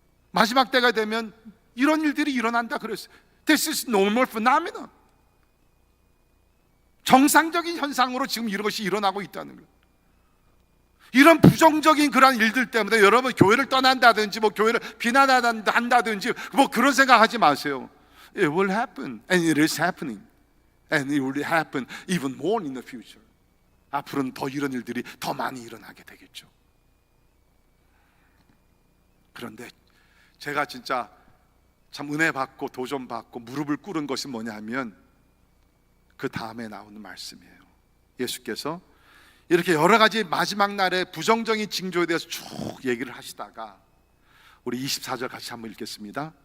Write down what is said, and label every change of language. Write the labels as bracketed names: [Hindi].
[Korean] 마지막 때가 되면 이런 일들이 일어난다 그랬어요. [English] This is normal phenomenon. [Korean] 정상적인 현상으로 지금 이런 것이 일어나고 있다는 거예요. 이런 부정적인 그런 일들 때문에 여러분 교회를 떠난다든지 뭐 교회를 비난한다든지 뭐 그런 생각하지 마세요. [English] It will happen and it is happening and it will happen even more in the future. [Korean] 앞으로는 더 이런 일들이 더 많이 일어나게 되겠죠. 그런데 제가 진짜 참 은혜 받고 도전 받고 무릎을 꿇은 것이 뭐냐면 그 다음에 나오는 말씀이에요. 예수께서 이렇게 여러 가지 마지막 날의 부정적인 징조에 대해서 쭉 얘기를 하시다가 우리 24절 같이 한번 읽겠습니다.